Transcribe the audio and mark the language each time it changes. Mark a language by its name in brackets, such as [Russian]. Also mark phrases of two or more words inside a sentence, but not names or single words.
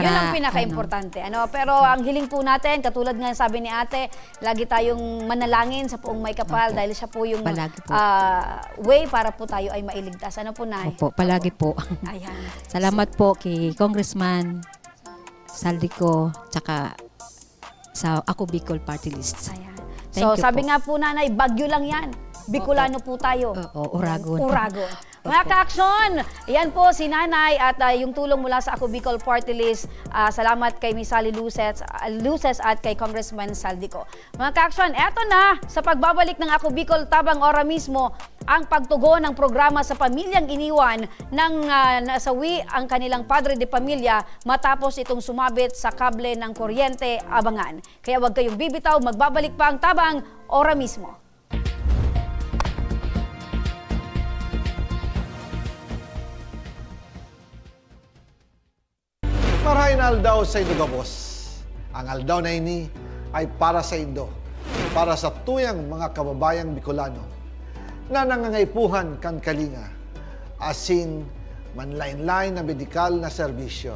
[Filipino] yun ang pinaka-importante. Pero ang hiling po natin, katulad nga sabi ni ate, lagi tayong manalangin sa Poong May Kapal dahil siya po yung Palagi po. way para po tayo ay mailigtas. Ano po, nay? Opo, palagi po. Ayan. Salamat po kay Congressman Saldico, tsaka sa Ako Bicol Party List. Ayan. [English] Thank [Filipino] So, [English] you [Filipino] sabi po. nga po, nanay, bagyo lang yan. Bicolano po tayo. Oo, Uragon. Uragon. Mga ka-aksyon, yan po si nanay at yung tulong mula sa Ako Bicol Party List. Salamat kay Miss Sally Luces at kay Congressman Saldico. Mga ka-aksyon, eto na sa pagbabalik ng Ako Bicol Tabang Ora mismo ang pagtugon ng programa sa pamilyang iniwan ng nasawi ang kanilang padre de pamilya matapos itong sumabit sa kable ng kuryente. Abangan. Kaya huwag kayong bibitaw, magbabalik pa ang Tabang Ora mismo. [Bikol] Marahin aldaw sa Indo Gabos. Ang aldaw na ini ay para sa Indo, [Filipino] para sa tuyang mga kababayang Bicolano na [Bikol] nangangaipuhan kan kalinga, asin manlain-lain na medikal na serbisyo.